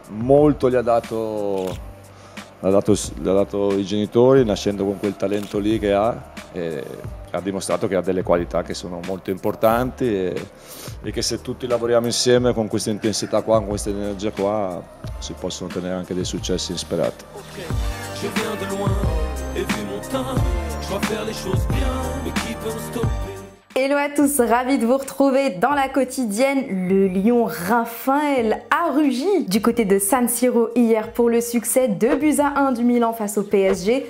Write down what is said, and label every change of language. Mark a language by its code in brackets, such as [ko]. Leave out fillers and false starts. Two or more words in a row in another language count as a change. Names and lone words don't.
[it] Molto gli ha dato i genitori, nascendo con quel talento lì che ha, e ha dimostrato che ha delle qualità che sono molto importanti e che se tutti lavoriamo insieme con questa intensità qua, con questa energia qua, si possono ottenere anche dei successi insperati. [fr] Hello à tous, ravi de vous retrouver dans la quotidienne. Le lion Raphaël a rugi du côté de San Siro hier pour le succès 2-1 du Milan face au PSG.